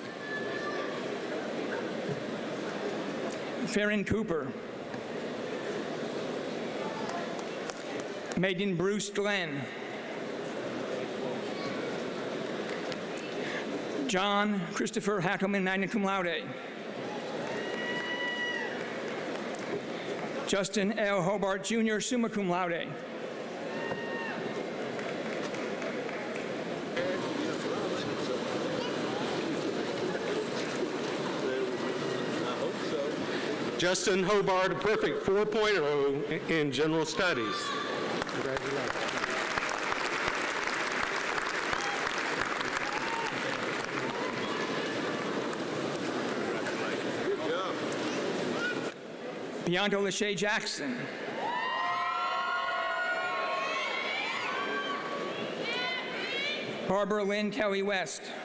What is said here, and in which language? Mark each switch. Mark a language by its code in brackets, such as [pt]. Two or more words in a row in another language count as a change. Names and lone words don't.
[en] Farron Cooper. Megan Bruce Glenn. John Christopher Hackelman, [la] magna cum laude. [en] Justin L. Hobart Jr., [la] summa cum laude. [en] Justin Hobart, a perfect 4.0 in general studies. Congratulations. Bianca Lachey Jackson. Barbara Lynn Kelly West.